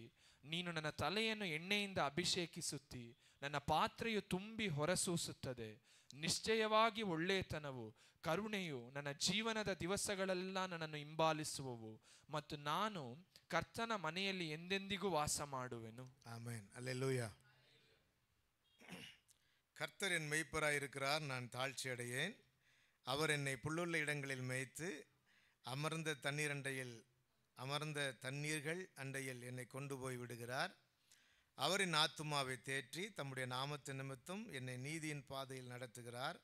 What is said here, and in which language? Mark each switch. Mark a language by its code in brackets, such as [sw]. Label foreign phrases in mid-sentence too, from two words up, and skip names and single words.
[kn] ನೀನು ನನ್ನ ತಲೆಯನ್ನು ಎಣ್ಣೆಯಿಂದ ಅಭಿಷೇಕಿಸುತ್ತಿ. ನನ್ನ ಪಾತ್ರೆಯು ತುಂಬಿ ಹೊರಸೂಸುತ್ತದೆ. ನಿಶ್ಚಯವಾಗಿ ಒಳ್ಳೆಯತನವು ಕರುಣೆಯು ನನ್ನ ಜೀವನದ ದಿವಸಗಳೆಲ್ಲ ನನ್ನನ್ನು ಹಿಂಬಾಲಿಸುವವು ಮತ್ತು ನಾನು ಕರ್ತನ ಮನೆಯಲ್ಲಿ ಎಂದೆಂದಿಗೂ ವಾಸ ಮಾಡುವೆನು. ಆಮೆನ್. [ta] அல்லேலூயா. கர்த்தர் என் மேய்ப்பராய் இருக்கிறார், நான் தாழ்ச்சி அடையேன். அவர் என்னை புல்லுள்ள இடங்களில் மேய்த்து அமர்ந்த தண்ணீர்கள் அண்டையில் என்னை கொண்டு போய் விடுகிறார். அவரின் ஆத்துமாவை தேற்றி தம்முடைய நாமத்து நிமித்தம் என்னை நீதியின் பாதையில் நடத்துகிறார்.